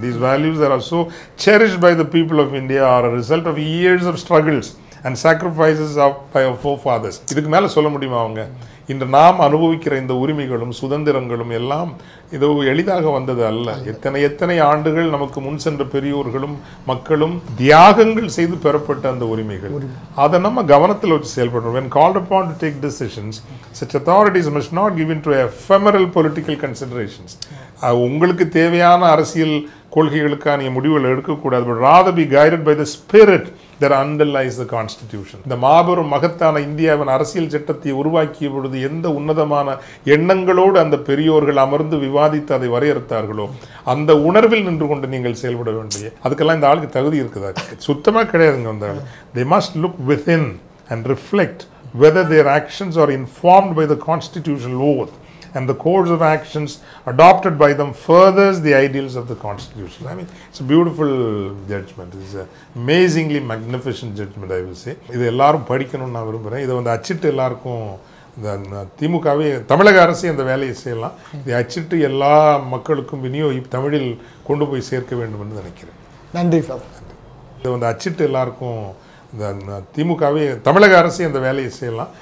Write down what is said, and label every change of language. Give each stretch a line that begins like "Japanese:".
English: These values that are so cherished by the people of India are a result of years of struggles and sacrifices by our forefathers.
Tamil: இதுக்கு மேலே சொல்ல முடியுமா? அவங்க இன்று நாம் அனுபவிக்கிற இந்த உரிமைகளும் சுதந்திரங்களும் எல்லாம் இது எளிதாக வந்தது அல்ல. எத்தனை ஆண்டுகள் நமக்கு முன் சென்ற பெரியோர்களும் மக்களும் தியாகங்கள் செய்து பெறப்பட்ட அந்த உரிமைகள். அதை நம்ம கவனத்தில் வச்சு செயல்படுறோம்.
English: When called upon to take decisions, such authorities must not give in to ephemeral political considerations.
Tamil: உங்களுக்கு தேவையான அரசியல் கொள்கைகளுக்காக நீங்கள் முடிவுகள் எடுக்கக்கூடாது.
English: But rather be guided by the spirit that underlies the constitution.
Tamil: இந்த மாபெரும் மகத்தான இந்தியாவின் அரசியல் சட்டத்தை உருவாக்கிய பொழுது எந்த உன்னதமான எண்ணங்களோடு அந்த பெரியோர்கள் அமர்ந்து விவாதித்து அதை வரையறுத்தார்களோ அந்த உணர்வில் நின்று கொண்டு நீங்கள் செயல்பட வேண்டிய அதுக்கெல்லாம் இந்த ஆளுக்கு தகுதி இருக்குதா? சுத்தமாக கிடையாதுங்க. அந்த ஆள்
English: they must look within and reflect whether their actions are informed by the constitutional oath and the course of actions adopted by them furthers the ideals of the Constitution. I mean, it's a beautiful judgment. It's an amazingly magnificent judgment, I will say.
Tamil: இது எல்லாரும் படிக்கணும்னு நான் விரும்புகிறேன். இதை வந்து அச்சிட்டு எல்லாருக்கும் இந்த திமுகவே தமிழக அரசு இந்த வேலையை செய்யலாம். இதை அச்சிட்டு எல்லா மக்களுக்கும் தமிழில் கொண்டு போய் சேர்க்க வேண்டும் என்று நினைக்கிறேன். நன்றி சார். இதை வந்து அச்சிட்டு எல்லாருக்கும் இந்த திமுகவே தமிழக அரசு இந்த வேலையை செய்யலாம்.